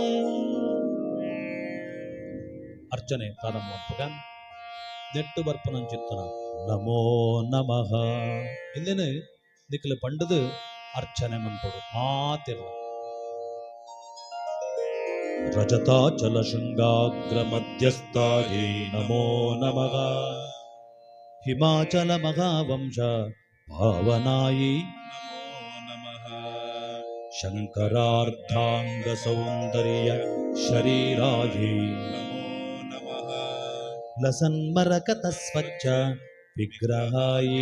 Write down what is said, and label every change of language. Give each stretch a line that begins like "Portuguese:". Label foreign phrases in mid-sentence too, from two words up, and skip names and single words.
Tulu: ಅರ್ಚನೆ ಪ್ರಾರಂಭ ನೆಟ್ಟು ಬರ್ಪನಂಚಿತ್ತನ
Sanskrit: ನಮೋ ನಮಃ
Tulu: ಇಲ್ಲೇನೆ ದಿಕ್ಕಲು ಪಂಡದು ಅರ್ಚನೆ ಮನ್ಪಡು ಮಾತಿರ್ಲ.
Sanskrit: ರಜತಾಚಲ ಶೃಂಗಾಗ್ರ ಮಧ್ಯಸ್ಥಾಯೇ ನಮೋ ನಮಃ ಹಿಮಾಚಲ ಮಹಾವಂಶ ಭಾವನಾಯಿ ನಮೋ ನಮಃ ಶಂಕರಾರ್ಧಾಂಗ ಸೌಂದರ್ಯ ಶರೀರಾಯೇ ನಮೋ ನಮಃ ಲಸನ್ಮರಕತ ಸ್ವಚ್ಛ ವಿಗ್ರಹಾಯೇ